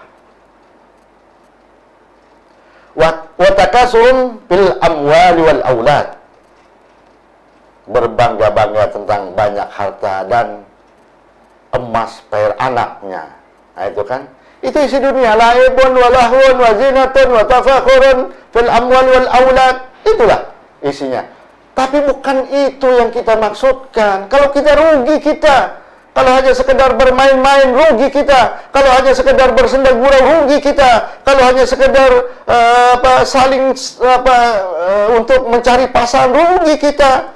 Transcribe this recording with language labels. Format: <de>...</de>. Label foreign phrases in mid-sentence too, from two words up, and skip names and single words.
<ar>وتكاثر بالأموال والأولاد.</ar> <id>Berbangga-bangga tentang banyak harta dan emas, perak anaknya. Nah, itu kan? Itu isi dunia.</id> <ar>لعب ولهو وزينة وتفاخر في الأموال والأولاد.</ar> <id>Itulah isinya. Tapi bukan itu yang kita maksudkan. Kalau kita rugi kita. Kalau hanya sekedar bermain-main, rugi kita. Kalau hanya sekedar bersenda gurau, rugi kita. Kalau hanya sekedar saling untuk mencari pasangan, rugi kita.</id>